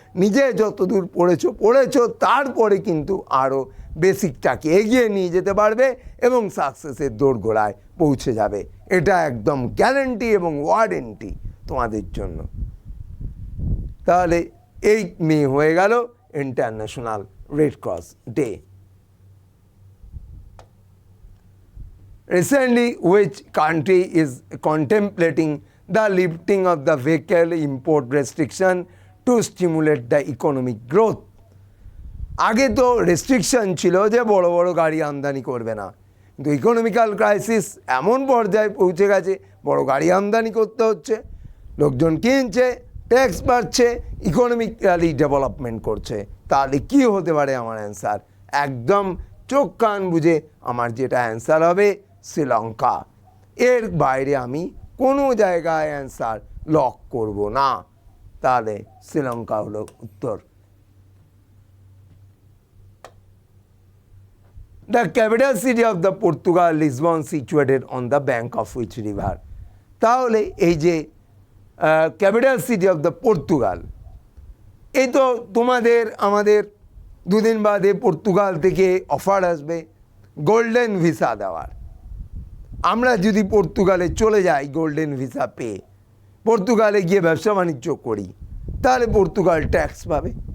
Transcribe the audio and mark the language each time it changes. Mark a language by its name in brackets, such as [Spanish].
[Bangla] নিজে যতদূর পড়েছো তারপরে কিন্তু আরও বেসিকটাকে এগিয়ে নিয়ে যেতে পারবে এবং সাকসেসের দোরগোড়ায় পৌঁছে যাবে। এটা একদম গ্যারান্টি এবং ওয়ারেন্টি তোমাদের জন্য। তাহলে 8 মে হয়ে গেল international red cross day. [English] Recently, which country is contemplating the lifting of the vehicle import restriction to stimulate the economic growth. [Bangla] আগে তো রেস্ট্রিকশন ছিল যে বড় বড় গাড়ি আমদানি করবে না, কিন্তু ইকোনমিক্যাল ক্রাইসিস এমন পর্যায়ে পৌঁছে গেছে বড় গাড়ি আমদানি করতে হচ্ছে, লোকজন কিনছে, ট্যাক্স বাড়ছে, ইকোনমিক্যালি ডেভেলপমেন্ট করছে। তাহলে কি হতে পারে আমার অ্যান্সার? একদম চোখ কান বুঝে আমার যেটা অ্যান্সার হবে শ্রীলঙ্কা। এর বাইরে আমি কোনো জায়গায় অ্যান্সার লক করব না। তাহলে শ্রীলঙ্কা হলো উত্তর। [English] The capital city of the Portugal, Lisbon, situated on the bank of which river? [Bangla] তাহলে এই যে capital city of the Portugal, এই তো তোমাদের আমাদের দুদিন বাদে পর্তুগাল থেকে অফার আসবে গোল্ডেন ভিসা দেওয়ার। আমরা যদি পর্তুগালে চলে যাই গোল্ডেন ভিসা পেয়ে, পর্তুগালে গিয়ে ব্যবসা বাণিজ্য করি, তাহলে পর্তুগাল ট্যাক্স পাবে।